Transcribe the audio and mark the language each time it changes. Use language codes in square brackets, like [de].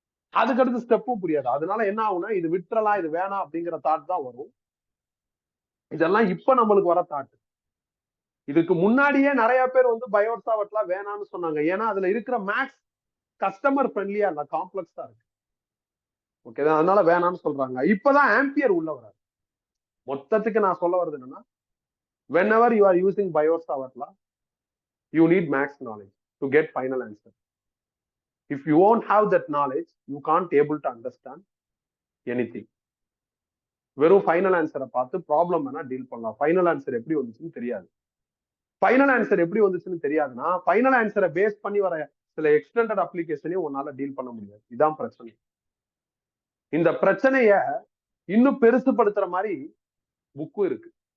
[ta] அதுக்கு அடுத்து ஸ்டெப்பும் புரியாது. அதனால என்ன ஆகும்னா இது விட்டுறலாம், இது வேணாம் அப்படிங்கிற தாட் தான் வரும். இதெல்லாம் இப்ப நம்மளுக்கு வர தாட். இதுக்கு முன்னாடியே நிறைய பேர் வந்து பயோட் சாவர்ட்லாம் வேணாம்னு சொன்னாங்க. ஏன்னா அதுல இருக்கிற மேக்ஸ் கஸ்டமர் ஃப்ரெண்ட்லியா இல்ல, காம்ப்ளெக்ஸா இருக்கு. ஓகே, அதனால வேணாம்னு சொல்றாங்க. இப்பதான் ஆம்பியர் உள்ள வராது. மொத்தத்துக்கு நான் சொல்ல வர்றது என்னன்னா, [en] whenever you are using bioட் சாவர்ட்லா, you need max knowledge to get final answer. If you won't have that knowledge, you can't able to understand anything. [ta] வெறும் ஃபைனல் ஆன்சரை பார்த்து ப்ராப்ளம் வேணா டீல் பண்ணலாம். ஃபைனல் ஆன்சர் எப்படி வந்துச்சுன்னு தெரியாது. ஃபைனல் ஆன்சர் எப்படி வந்துச்சுன்னு தெரியாதுன்னா ஃபைனல் ஆன்சரை பேஸ் பண்ணி வர சில எக்ஸ்டெண்டட் அப்ளிகேஷனையும் உன்னால டீல் பண்ண முடியாது. இதுதான் பிரச்சனை. இந்த பிரச்சனைய இன்னும் பெருசுபடுத்துற மாதிரி புக்கும் இருக்கு.